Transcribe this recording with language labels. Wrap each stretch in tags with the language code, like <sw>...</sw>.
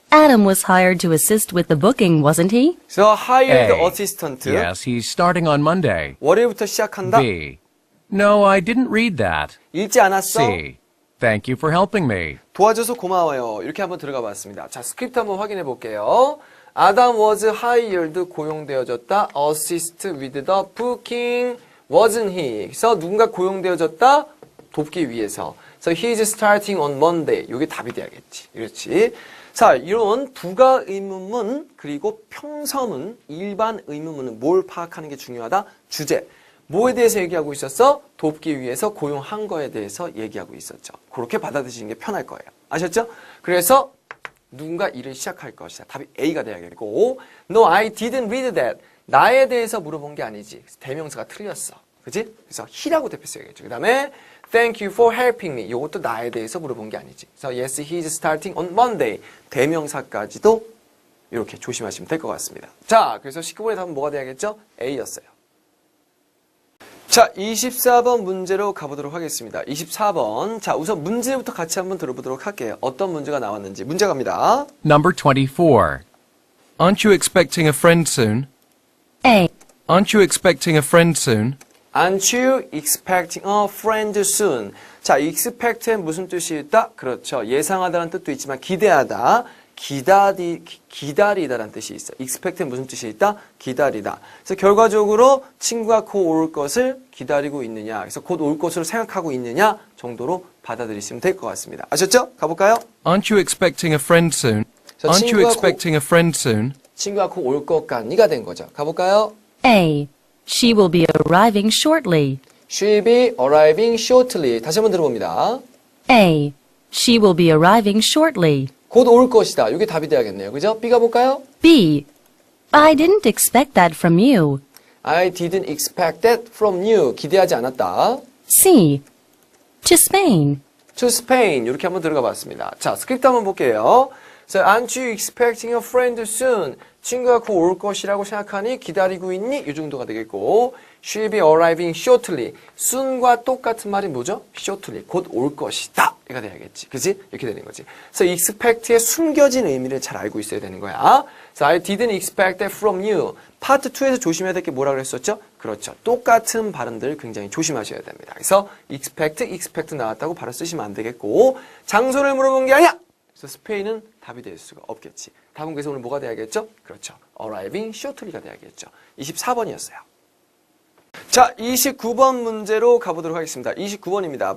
<en>Adam was hired to assist with the booking, wasn't he? So, hired A. assistant. Yes, he's starting on Monday.</en> <ko>월요일부터 시작한다.</ko> <en>B. No, I didn't read that.</en> <ko>읽지 않았어?</ko> <en>C. Thank you for helping me.</en> <ko>도와줘서 고마워요. 이렇게 한번 들어가 봤습니다. 자, 스크립트 한번 확인해 볼게요.</ko> <en>Adam was hired,</en> <ko>고용되어졌다.</ko> <en>Assist with the booking, wasn't he?</en> <ko>그래서 누군가 고용되어졌다? 돕기 위해서.</ko> <en>So he's starting on Monday.</en> <ko>이게 답이 돼야겠지. 그렇지. 자, 이런 부가 의문문, 그리고 평서문, 일반 의문문은 뭘 파악하는 게 중요하다? 주제. 뭐에 대해서 얘기하고 있었어? 돕기 위해서 고용한 거에 대해서 얘기하고 있었죠. 그렇게 받아들이시는 게 편할 거예요. 아셨죠? 그래서 누군가 일을 시작할 것이다. 답이 A가 돼야겠고,</ko> <en>No, I didn't read that.</en> <ko>나에 대해서 물어본 게 아니지. 대명사가 틀렸어. 그치? 그래서 he라고 대표써야겠죠. 그 다음에</ko> <en>Thank you for helping me.</en> <ko>이것도 나에 대해서 물어본 게 아니지.</ko> <en>그래서 Yes, he's starting on Monday.</en> <ko>대명사까지도 이렇게 조심하시면 될 것 같습니다. 자, 그래서 19번의 답은 뭐가 돼야겠죠? A였어요. 자, 24번 문제로 가보도록 하겠습니다. 24번. 자, 우선 문제부터 같이 한번 들어보도록 할게요. 어떤 문제가 나왔는지. 문제 갑니다.</ko> <en>Number 24. Aren't you expecting a friend soon? A. Aren't you expecting a friend soon? Aren't you expecting a friend soon?</en> <ko>자, expect엔 무슨 뜻이 있다? 그렇죠. 예상하다는 뜻도 있지만 기대하다. 기다리다라는 뜻이 있어. expect엔 무슨 뜻이 있다? 기다리다. 그래서 결과적으로 친구가 곧 올 것을 기다리고 있느냐, 그래서 곧 올 것으로 생각하고 있느냐 정도로 받아들이시면 될 것 같습니다. 아셨죠? 가볼까요?</ko> <en>Aren't you expecting a friend soon?</en> <ko>자,</ko> <en>Aren't you</en> <ko>친구가</ko> <en>expecting a friend soon?</en> <ko>친구가 곧 올 것 같니가 된 거죠. 가볼까요?</ko> <en>A. She will be arriving shortly. She'll be arriving shortly.</en> <ko>다시 한번 들어봅니다.</ko> <en>A. She will be arriving shortly.</en> <ko>곧 올 것이다. 이게 답이 돼야겠네요. 그죠? B가 볼까요?</ko> <en>B. I didn't expect that from you. I didn't expect that from you.</en> <ko>기대하지 않았다.</ko> <en>C. To Spain. To Spain.</en> <ko>이렇게 한번 들어가 봤습니다. 자, 스크립트 한번 볼게요.</ko> <en>So, aren't you expecting a friend soon?</en> <ko>친구가 곧 올 것이라고 생각하니 기다리고 있니? 이 정도가 되겠고,</ko> <en>she'll be arriving shortly.</en> <ko>soon과 똑같은 말이 뭐죠? shortly. 곧 올 것이다. 이가 돼야겠지. 그지? 이렇게 되는 거지. So, expect의 숨겨진 의미를 잘 알고 있어야 되는 거야.</ko> <en>So, I didn't expect that from you.</en> <ko>파트 2에서 조심해야 될 게 뭐라 그랬었죠? 그렇죠. 똑같은 발음들 굉장히 조심하셔야 됩니다. 그래서 expect 나왔다고 바로 쓰시면 안 되겠고, 장소를 물어본 게 아니야! 그래서 스페인은 답이 될 수가 없겠지. 답은 그래서 오늘 뭐가 돼야겠죠? 그렇죠. arriving shortly가 돼야겠죠. 24번이었어요. 자, 29번 문제로 가보도록 하겠습니다. 29번입니다.</ko>